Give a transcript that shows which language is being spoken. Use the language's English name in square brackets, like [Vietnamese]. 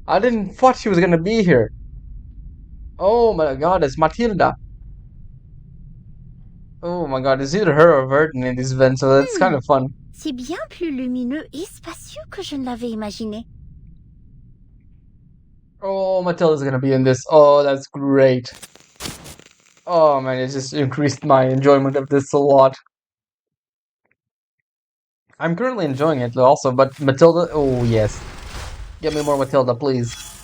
[English] I didn't thought she was gonna be here. Oh my god, it's Matilda. Oh my god, it's either her or Vertin in this event, so that's kind of fun. [French] C'est bien plus lumineux et spacieux que je ne l'avais imaginé. [English] Oh, Matilda's gonna be in this. Oh, that's great. Oh man, it just increased my enjoyment of this a lot. I'm currently enjoying it also, but Matilda, oh yes. Get me more Matilda, please.